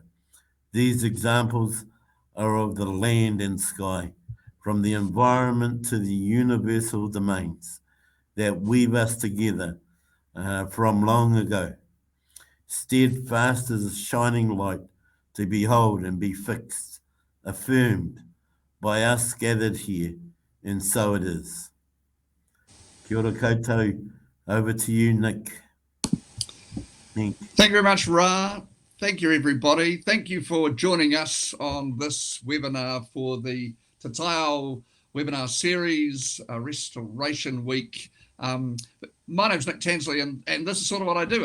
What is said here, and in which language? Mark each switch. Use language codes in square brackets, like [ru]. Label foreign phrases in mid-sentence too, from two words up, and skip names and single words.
[en] These examples are of the land and sky, from the environment to the universal domains that weave us together from long ago. Steadfast as a shining light to behold and be fixed, affirmed by us gathered here, and so it is. [mi] Kia ora koutou, [en] over to you, Nick. Thank you very much, Rā. Thank you, everybody. Thank you for joining us on this webinar for the Te Taiao Webinar Series, Restoration Week. My name's Nick Tansley, and this is sort of what I do.